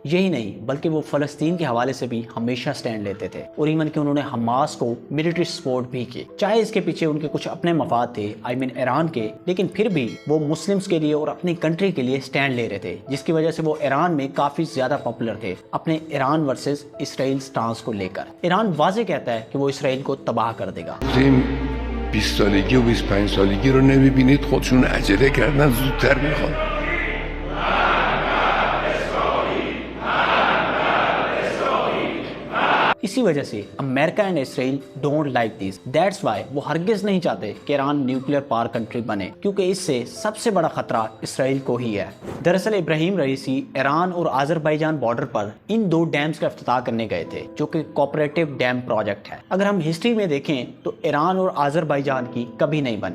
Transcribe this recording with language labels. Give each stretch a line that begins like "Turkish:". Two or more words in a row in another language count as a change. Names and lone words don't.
Urdu: یہی نہیں بلکہ وہ فلسطین کے حوالے سے بھی ہمیشہ اسٹینڈ لیتے تھے، اور ایون کہ انہوں نے حماس کو
English: military support
Urdu: بھی کی، چاہے اس کے پیچھے ان کے کچھ اپنے مفاد تھے,
English: I mean
Urdu: ایران کے، لیکن پھر بھی وہ مسلمز کے لیے اور اپنی کنٹری کے لیے اسٹینڈ لے رہے تھے، جس کی وجہ سے وہ ایران میں کافی زیادہ پاپولر تھے اپنے ایران ورسز اسرائیل اسٹانس کو لے کر. ایران واضح کہتا ہے کہ وہ اسرائیل کو تباہ کر دے گا.
Persian: 20 سالگی و 25 سالگی رو نمیبینید خودشون عجله کردن زودتر میخوان.
Urdu: اسی وجہ سے
English: America and Israel don't like this. that's why
Urdu: وہ ہرگز نہیں چاہتے کہ ایران
English: nuclear power country
Urdu: بنے، کیونکہ اس سے سب سے بڑا خطرہ اسرائیل کو ہی ہے. درحقیقت ابراہیم رئیسی ایران اور آذربائیجان بارڈر پر ان 2 ڈیمز کا افتتاح کرنے گئے تھے، جو کہ
English: cooperative dam project
Urdu: ہے. اگر ہم ہسٹری میں دیکھیں تو ایران اور آذربائیجان کی کبھی نہیں بنی.